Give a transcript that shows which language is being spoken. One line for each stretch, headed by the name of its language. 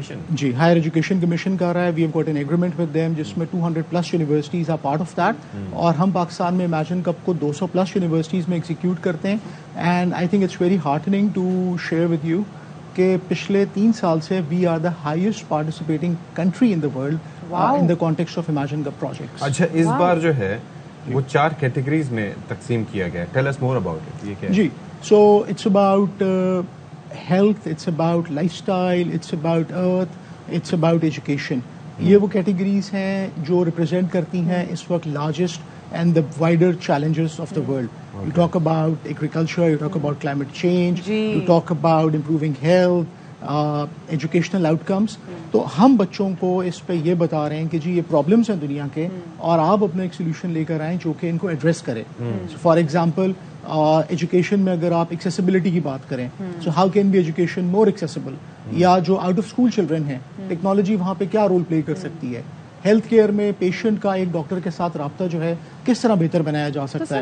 Urdu: جی higher education commission کر رہا ہے.
English: we have got an agreement with them
Urdu: جس میں 200+ universities
English: are part of that,
Urdu: اور ہم پاکستان میں امیجن کپ کو 200+ یونیورسٹیز میں ایگزیکیوٹ کرتے ہیں.
English: and I think it's very heartening to share with you
Urdu: کہ پچھلے 3 سال سے
English: We are the highest participating country in the world in the context of Imagine Cup projects.
Urdu: اچھا, اس بار جو ہے وہ 4 کیٹیگریز میں تقسیم کیا گیا ہے.
English: Tell us more about it.
Urdu: یہ کیا ہے؟
English: جی so it's about health, it's about lifestyle, it's about earth, it's about education.
Urdu: یہ وہ کیٹیگریز ہیں جو ریپرزینٹ کرتی ہیں اس وقت
English: Largest and the wider challenges of the world. You talk about agriculture, you talk about climate change, you talk about improving health, educational outcomes.
Urdu: تو ہم بچوں کو اس پہ یہ بتا رہے ہیں کہ جی یہ پرابلمس ہیں دنیا کے اور آپ اپنا ایک سولوشن لے کر آئیں جو کہ ان کو ایڈریس کرے. فار ایگزامپل ایجوکیشن میں اگر آپ ایکسیسیبلٹی کی بات کریں,
English: so how can be education more accessible,
Urdu: یا جو آؤٹ آف اسکول چلڈرن ہیں ٹیکنالوجی وہاں پہ کیا رول پلے کر سکتی ہے, ہیلتھ کیئر میں پیشنٹ کا ایک ڈاکٹر کے ساتھ رابطہ جو ہے کس طرح بہتر بنایا جا سکتا ہے.